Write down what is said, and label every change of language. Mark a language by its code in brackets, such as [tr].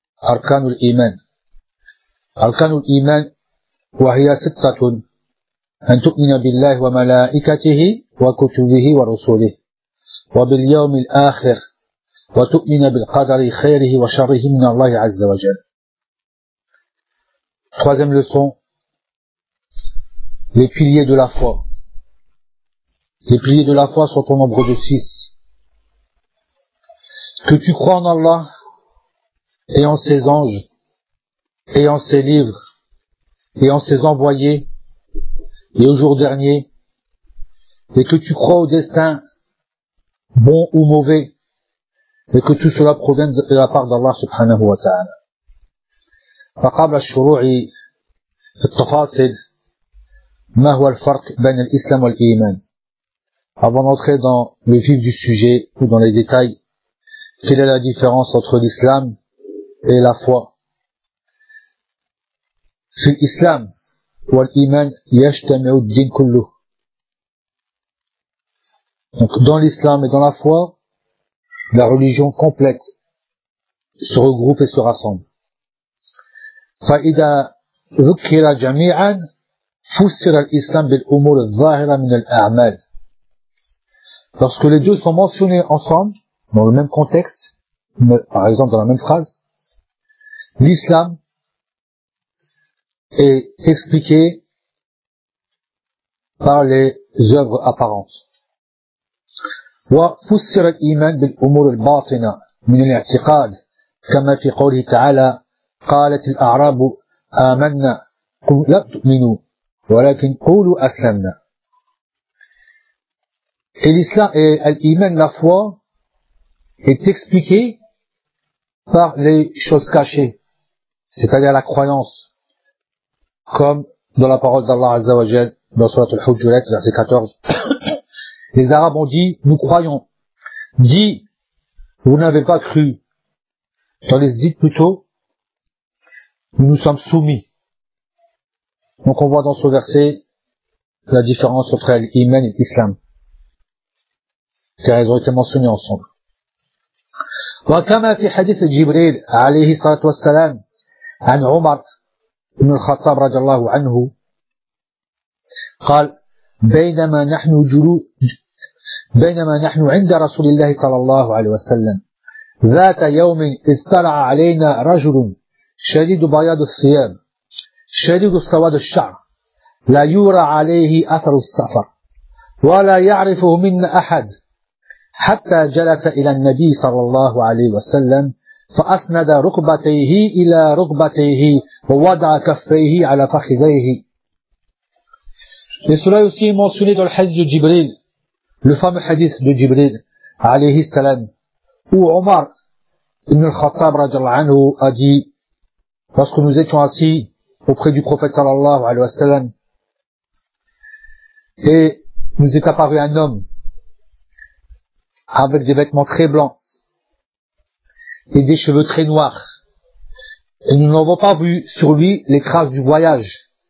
[ar] أركان الإيمان، أركان الإيمان وهي ستة: أن تؤمن بالله وملائكته وكتبه ورسله وباليوم الآخر، وتؤمن بالقدر خيره وشره من الله عز وجل. [fr] Troisième leçon, les piliers de la foi. Les piliers de la foi sont au nombre de 6. Que tu crois en Allah et en ses anges et en ses livres et en ses envoyés et au jour dernier, et que tu crois au destin bon ou mauvais, et que tout cela provient de la part d'Allah subhanahu wa ta'ala. [ar] فقبل الشروع في التفاصيل، ما هو الفرق بين الإسلام والإيمان؟ [fr] Avant d'entrer dans le vif du sujet ou dans les détails, quelle est la différence entre l'islam et la foi؟ [ar] في الإسلام والإيمان يجتمع الدين كله. [fr] Donc dans l'islam et dans la foi, la religion complète se regroupe et se rassemble. [ar] فإذا ذكر جميعا فسر الإسلام بالأمور الظاهرة من الأعمال. [fr] Lorsque les deux sont mentionnés ensemble dans le même contexte, mais par exemple dans la même phrase, l'islam est expliqué par les œuvres apparentes. [ar] وفسر الإيمان بالأمور الباطنة من الاعتقاد كما في قوله تعالى قالت الأعراب آمنا قل لم تؤمنوا ولكن قولوا أسلمنا. [fr] الإسلام et l'Iman, la foi, est expliqué par les choses cachées, c'est-à-dire la croyance, comme dans la parole d'Allah Azza wa Jal dans sourate Al-Hujurat verset 14. Les Arabes ont dit, nous croyons. Dis, vous n'avez pas cru. Tandis, dites plutôt, nous nous sommes soumis. Donc on voit dans ce verset la différence entre l'Iman et l'Islam, car elles ont été mentionnées ensemble. [ar] Wa kama fi hadith Jibril alayhi salatu wassalam an Umar ibn al-Khattab radiallahu anhu قال بينما نحن عند رسول الله صلى الله عليه وسلم ذات يوم اطلع علينا رجل شديد بياض الثياب شديد السواد الشعر لا يرى عليه أثر السفر ولا يعرفه منا أحد حتى جلس إلى النبي صلى الله عليه وسلم فأسند ركبتيه إلى ركبتيه ووضع كفيه على فخذيه. [fr] Et cela est aussi mentionné dans le hadith de Jibril, le fameux hadith de Jibril, alayhi salam, où Omar ibn al-Khattab radiallahu anhu a dit, lorsque nous étions assis auprès du prophète sallallahu alayhi wa sallam, et nous est apparu un homme avec des vêtements très blancs et des cheveux très noirs, et nous n'avons pas vu sur lui les traces du voyage.